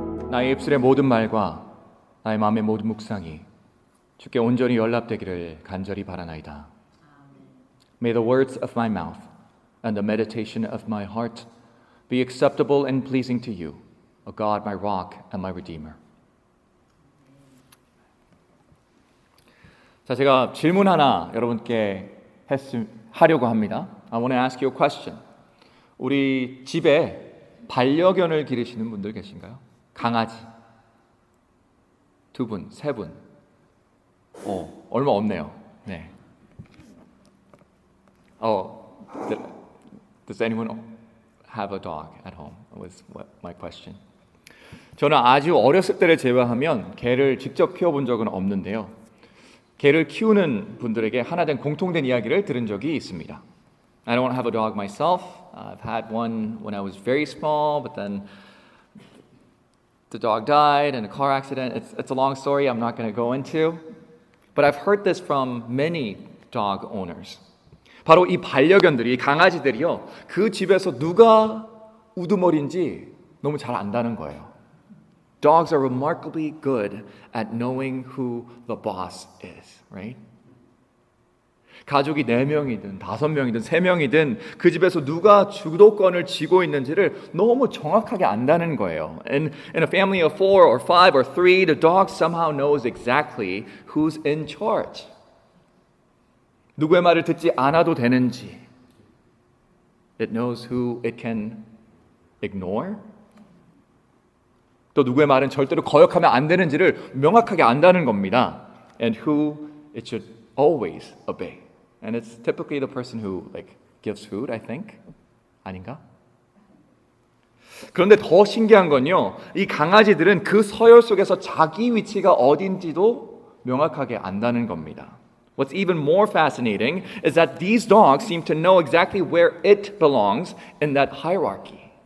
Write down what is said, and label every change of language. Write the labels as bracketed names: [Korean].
[Korean] 나의 입술의 모든 말과 나의 마음의 모든 묵상이 주께 온전히 연락되기를 간절히 바라나이다. [English] May the words of my mouth and the meditation of my heart be acceptable and pleasing to you, O God, my rock and my redeemer. [Korean] 자, 제가 질문 하나 여러분께 하려고 합니다. [English] I want to ask you a question. [Korean] 우리 집에 반려견을 기르시는 분들 계신가요? 강아지. 2분, 3분. 얼마 없네요. 네. [English] Does anyone have a dog at home? Was my question. [Korean] 저는 아주 어렸을 때를 제외하면 개를 직접 키워본 적은 없는데요. 개를 키우는 분들에게 하나된 공통된 이야기를 들은 적이 있습니다. [English] I don't have a dog myself. I've had one when I was very small, but then the dog died in a car accident. It's a long story I'm not going to go into. But I've heard this from many dog owners. [Korean] 바로 이 반려견들이, 강아지들이요, 그 집에서 누가 우두머리인지 너무 잘 안다는 거예요. [English] Dogs are remarkably good at knowing who the boss is, right? [Korean] 가족이 4명이든 5명이든 3명이든 그 집에서 누가 주도권을 쥐고 있는지를 너무 정확하게 안다는 거예요. [English] In a family of 4 or 5 or 3, the dog somehow knows exactly who's in charge. [Korean] 누구의 말을 듣지 않아도 되는지. [English] It knows who it can ignore. [Korean] 또 누구의 말은 절대로 거역하면 안 되는지를 명확하게 안다는 겁니다. [English] And who it should always obey. And it's typically the person who gives food, I think. [Korean] 아닌가? 그런데 더 신기한 건요, 이 강아지들은 그 서열 속에서 자기 위치가 어딘지도 명확하게 안다는 겁니다. [English] What's even more fascinating is that these dogs seem to know exactly where it belongs in that hierarchy.